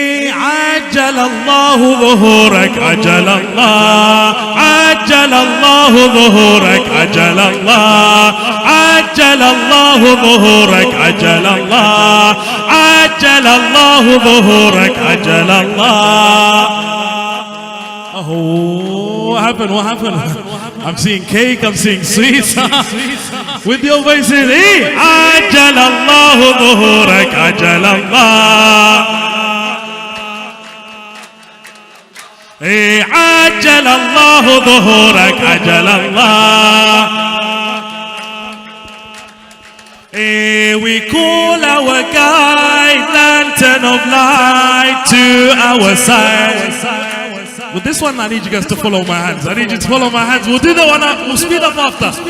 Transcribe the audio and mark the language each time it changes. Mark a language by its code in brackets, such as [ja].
[ar] عجل الله ظهورك عجل الله عجل الله ظهورك عجل الله عجل الله ظهورك عجل الله عجل الله ظهورك عجل الله. [en] Oh, what happened? What happened? I'm seeing cake, I'm seeing sweets. With your voices, [ar] عجل الله ظهورك عجل الله عجل الله ظهورك عجل الله. [en] We call our guide, lantern of light, to our side. With this one, I need you guys to follow my hands. I need you to follow my hands. We'll do the one up. We'll speed up after.